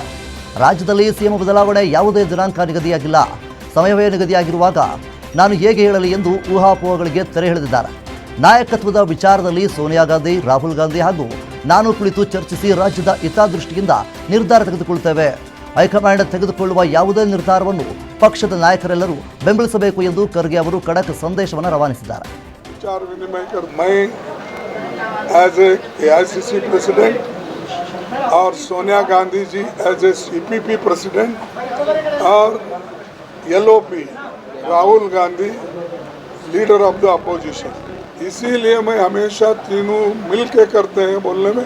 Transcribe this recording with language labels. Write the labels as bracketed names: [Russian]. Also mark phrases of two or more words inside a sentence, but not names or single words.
[Kannada] ರಾಜ್ಯದಲ್ಲಿ ಸಿಎಂ ಬದಲಾವಣೆ ಯಾವುದೇ ದಿನಾಂಕ ನಿಗದಿಯಾಗಿಲ್ಲ, ಸಮಯವೇ ನಿಗದಿಯಾಗಿರುವಾಗ ನಾನು ಹೇಗೆ ಹೇಳಲಿ ಎಂದು ಊಹಾಪೋಹಗಳಿಗೆ ತೆರೆ ಎಳೆದಿದ್ದಾರೆ. ನಾಯಕತ್ವದ ವಿಚಾರದಲ್ಲಿ ಸೋನಿಯಾ ಗಾಂಧಿ, ರಾಹುಲ್ ಗಾಂಧಿ ಹಾಗೂ ನಾನು ಕುಳಿತು ಚರ್ಚಿಸಿ ರಾಜ್ಯದ ಹಿತದೃಷ್ಟಿಯಿಂದ ನಿರ್ಧಾರ ತೆಗೆದುಕೊಳ್ಳುತ್ತೇವೆ. ಹೈಕಮಾಂಡ್ ತೆಗೆದುಕೊಳ್ಳುವ ಯಾವುದೇ ನಿರ್ಧಾರವನ್ನು ಪಕ್ಷದ ನಾಯಕರೆಲ್ಲರೂ ಬೆಂಬಲಿಸಬೇಕು ಎಂದು ಖರ್ಗೆ ಅವರು ಖಡಕ್ ಸಂದೇಶವನ್ನು ರವಾನಿಸಿದ್ದಾರೆ. [Hindi] विचार विनिमय कर मैं [English] as a AICC president [Hindi] और सोनिया गांधी जी [English] as a CPP president [Hindi] और LOP राहुल गांधी [English] leader of the opposition, [Hindi] इसीलिए मैं हमेशा तीनों मिल के करते हैं बोलने में.